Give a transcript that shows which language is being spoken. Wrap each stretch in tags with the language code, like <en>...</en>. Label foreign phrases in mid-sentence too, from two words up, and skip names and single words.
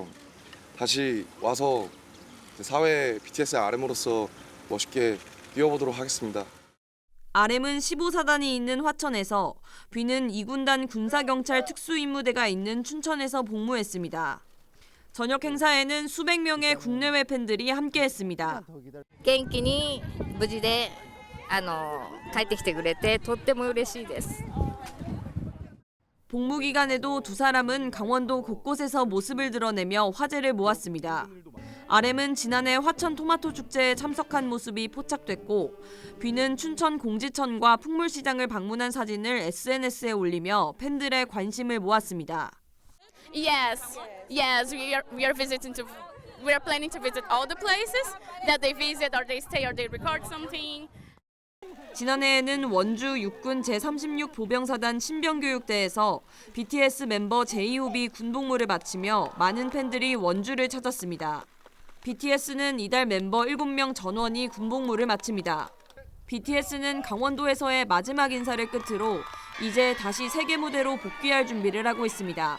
<ko>다시 와서 사회 BTS의 RM으로서 멋있게 뛰어보도록 하겠습니다. RM은 15사단이 있는 화천에서, B는 2군단 군사경찰 특수임무대가 있는 춘천에서 복무했습니다. 저녁 행사에는 수백 명의 국내외 팬들이 함께했습니다.</ko> <ja>元気に無事で帰ってきてくれてとっても嬉しいです。</ja> <ko>복무 기간에도 두 사람은 강원도 곳곳에서 모습을 드러내며 화제를 모았습니다. RM은 지난해 화천 토마토 축제에 참석한 모습이 포착됐고, B는 춘천 공지천과 풍물시장을 방문한 사진을 SNS에 올리며 팬들의 관심을 모았습니다.</ko> <en>Yes, we are planning to visit all the places that they visit or they stay or they record something.</en> <ko>지난해에는 원주 육군 제36 보병사단 신병교육대에서 BTS 멤버 제이홉이 군복무를 마치며 많은 팬들이 원주를 찾았습니다. BTS는 이달 멤버 7명 전원이 군복무를 마칩니다. BTS는 강원도에서의 마지막 인사를 끝으로 이제 다시 세계 무대로 복귀할 준비를 하고 있습니다.</ko>